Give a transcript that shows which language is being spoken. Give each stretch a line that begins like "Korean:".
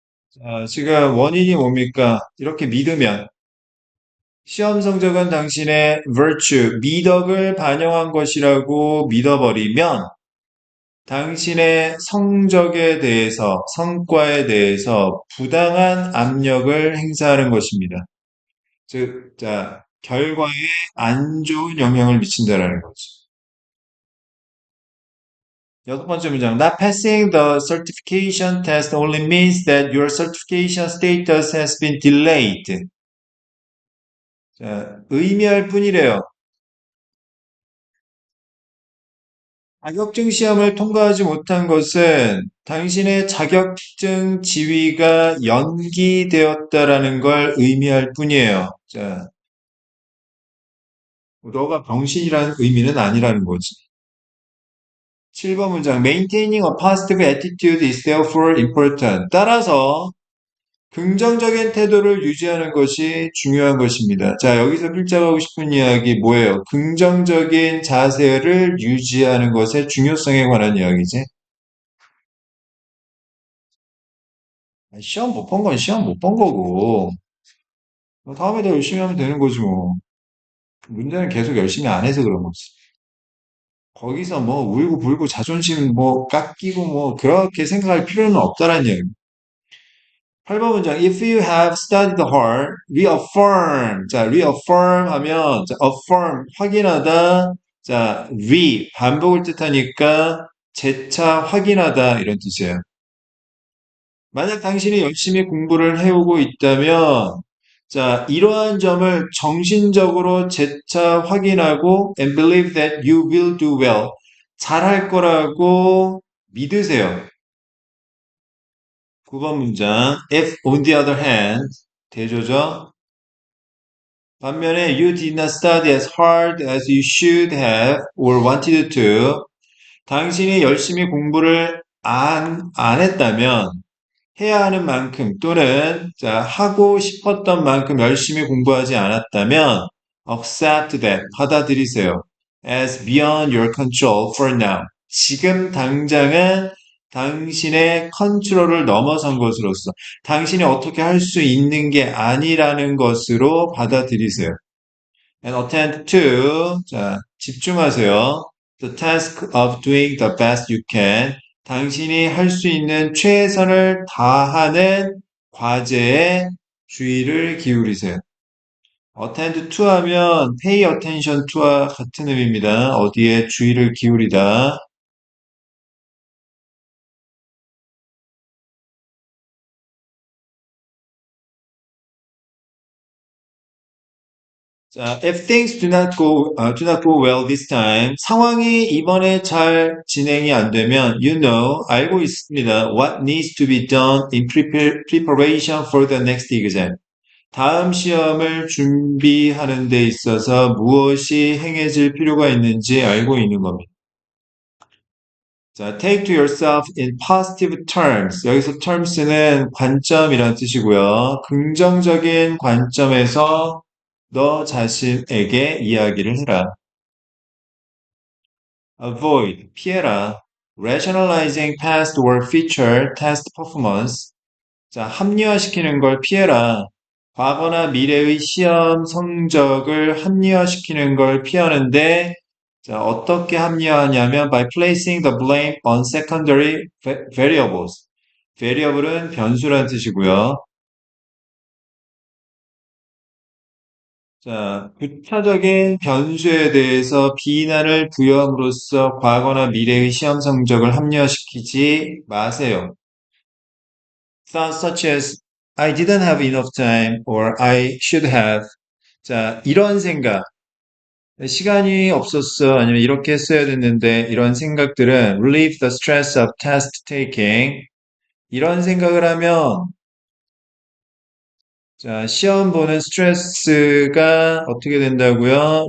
Korean: 자, 지금 원인이 뭡니까? 이렇게 믿으면 시험 성적은 당신의 virtue, 미덕을 반영한 것이라고 믿어버리면 당신의 성적에 대해서, 성과에 대해서 부당한 압력을 행사하는 것입니다. 즉, 자, 결과에 안 좋은 영향을 미친다라는 거죠. 여섯 번째 문장.
English: Not passing the certification test only means that your certification status has been delayed.
Korean: 자, 의미할 뿐이래요. 자격증 시험을 통과하지 못한 것은 당신의 자격증 지위가 연기되었다라는 걸 의미할 뿐이에요. 자, 너가 병신이라는 의미는 아니라는 거지. 7번 문장.
English: Maintaining a positive attitude is therefore important.
Korean: 따라서 긍정적인 태도를 유지하는 것이 중요한 것입니다. 자, 여기서 필자하고 싶은 이야기 뭐예요? 긍정적인 자세를 유지하는 것의 중요성에 관한 이야기지. 시험 못 본 건 시험 못 본 거고, 다음에 더 열심히 하면 되는 거지 뭐. 문제는 계속 열심히 안 해서 그런 거지. 거기서 뭐 울고 불고 자존심 뭐 깎이고 뭐 그렇게 생각할 필요는 없다라는 얘기. 8번 문장.
English: If you have studied hard, reaffirm.
Korean: 자, reaffirm 하면, 자, affirm, 확인하다. 자, 반복을 뜻하니까 재차 확인하다. 이런 뜻이에요. 만약 당신이 열심히 공부를 해오고 있다면, 자, 이러한 점을 정신적으로 재차 확인하고
English: and believe that you will do well.
Korean: 잘할 거라고 믿으세요. 9번 문장.
English: If on the other hand,
Korean: 대조죠. 반면에
English: you did not study as hard as you should have or wanted to.
Korean: 당신이 열심히 공부를 안 했다면 해야 하는 만큼 또는 자, 하고 싶었던 만큼 열심히 공부하지 않았다면
English: accept that,
Korean: 받아들이세요.
English: as beyond your control for now.
Korean: 지금 당장은 당신의 컨트롤을 넘어선 것으로서 당신이 어떻게 할 수 있는 게 아니라는 것으로 받아들이세요.
English: And attend to,
Korean: 자, 집중하세요.
English: The task of doing the best you can.
Korean: 당신이 할 수 있는 최선을 다하는 과제에 주의를 기울이세요. attend to 하면 pay attention to와 같은 의미입니다. 어디에 주의를 기울이다.
English: 자, if things do not go well this time,
Korean: 상황이 이번에 잘 진행이 안 되면,
English: you know,
Korean: 알고 있습니다.
English: What needs to be done in preparation for the next exam.
Korean: 다음 시험을 준비하는 데 있어서 무엇이 행해질 필요가 있는지 알고 있는 겁니다.
English: 자, take to yourself in positive terms.
Korean: 여기서 terms는 관점이라는 뜻이고요. 긍정적인 관점에서 너 자신에게 이야기를 해라.
English: avoid,
Korean: 피해라.
English: rationalizing past or future test performance.
Korean: 자, 합리화시키는 걸 피해라. 과거나 미래의 시험 성적을 합리화시키는 걸 피하는데, 자, 어떻게 합리화하냐면,
English: by placing the blame on secondary variables.
Korean: variable은 변수라는 뜻이고요. 자, 부차적인 변수에 대해서 비난을 부여함으로써 과거나 미래의 시험 성적을 합리화시키지 마세요.
English: Thoughts such as I didn't have enough time or I should have.
Korean: 자, 이런 생각. 시간이 없었어. 아니면 이렇게 했어야 됐는데 이런 생각들은
English: relieve the stress of test taking.
Korean: 이런 생각을 하면 자, 시험 보는 스트레스가 어떻게 된다고요?